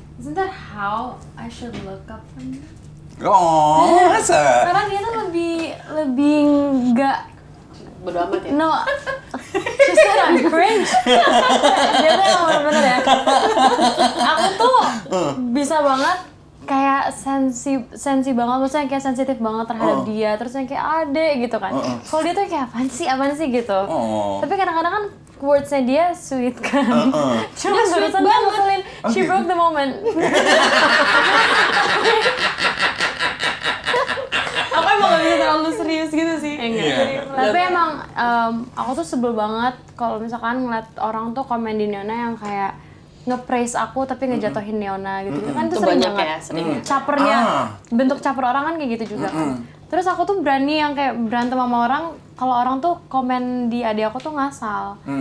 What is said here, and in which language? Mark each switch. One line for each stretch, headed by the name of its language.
English: Isn't that how I should look up for you?
Indonesian: Oh, masa? Karena dia tuh lebih nggak Bodo amat ya.
English: no. She said I'm cringe.
Indonesian: Dia tuh yang bener-bener ya. Aku tuh bisa banget kayak sensi banget, maksudnya kayak sensitif banget terhadap dia, terus yang kayak adek gitu kan. Kalau dia tuh kayak apaan sih gitu. Tapi kadang-kadang kan words-nya dia sweet kan. Cuma barusan dia ngeselin,
English: she broke the moment.
Indonesian: Aku emang gak bisa terlalu serius gitu sih. Enggak. Tapi emang aku tuh sebel banget kalau misalkan ngeliat orang tuh komen di Neona yang kayak nge-praise aku tapi ngejatuhin Neona gitu. Kan itu Itu sering banyak banget. ya, sering. Capernya, bentuk caper orang kan kayak gitu juga kan. Terus aku tuh berani yang kayak berantem sama orang kalau orang tuh komen di adik aku tuh ngasal.